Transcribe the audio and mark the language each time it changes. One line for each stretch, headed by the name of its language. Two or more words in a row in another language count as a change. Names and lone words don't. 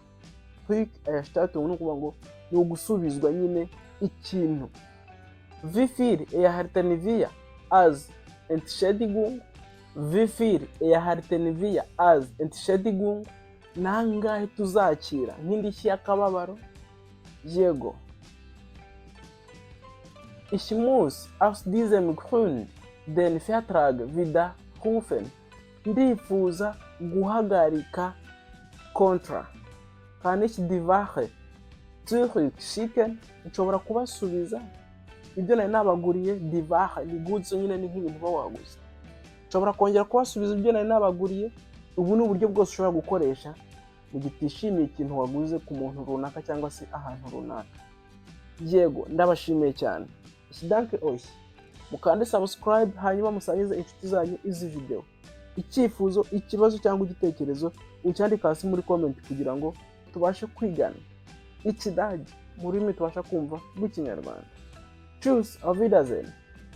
Kinyarwanda: Rückerstattung ni ukuvuga ngo ni ugusubizwa nyine ikintu.
German: Wie viel erhalten wir als Entschädigung? Wie viel erhalten wir als Entschädigung?
Kinyarwanda: Nangahe tuzakira nk'indishyi y'akababaro? Yego.
German: Ich muss aus diesem Grund den Vertrag widerrufen.
Kinyarwanda: Ndifuza guhagarika kontra.
German: Kann ich die Ware zurückschicken?
Kinyarwanda: Nshobora kubasubiza ibyo nari nabaguriye.
German: Die Ware
Kinyarwanda: ni goods nyine, ni nk'ibintu uba waguze. Nshobora kongera kubasubiza ibyo nari nabaguriye. Ubu ni uburyo bwose ushobora gukoresha mu gihe utishimiye ikintu waguze ku muntu runaka cyangwa se ahantu runaka. Yego, ndabashimiye cyane.
German: Ich danke euch.
Kinyarwanda: Mukande subscribe hanyuma musangize inshuti zanyu izi video. Icyifuzo, ikibazo cyangwa igitekerezo ucyandika hasi muri comment kugira ngo tubashe kwigana Ikidage mu rurimi tubasha kumva rw'Ikinyarwanda.
German: Tschüss, auf Wiedersehen.